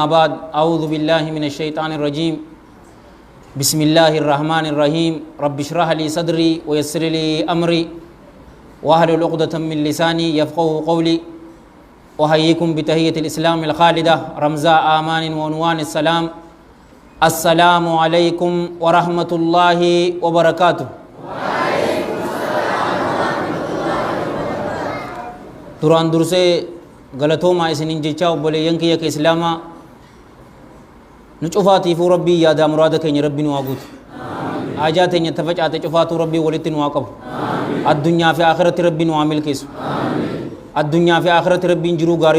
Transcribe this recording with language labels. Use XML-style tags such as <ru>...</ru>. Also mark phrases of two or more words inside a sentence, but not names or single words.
<ar>بعد أعوذ بالله من الشيطان الرجيم بسم الله الرحمن الرحيم رب اشرح لي صدري ويسر لي أمري واحلل عقدة من لساني يفقهوا قولي وحييكم بتحية الإسلام الخالدة رمزاء آمان وعنوان السلام السلام عليكم ورحمة الله وبركاته</ar> <om>duraan dursee galatoomaa isinin jechaa obboleeyyan kiyya ka islaamaa nu cufaatiifuu rabbii yaadaa muraada keenya rabbi nu haa guutu haajaa teenya tafacaate cufaatuu rabbii walitti nu haa qabu addunyaa fi aakhiratti rabbi nu haa milkeessu addunyaa fi aakhiratti rabbiin jiruu gaarii</om>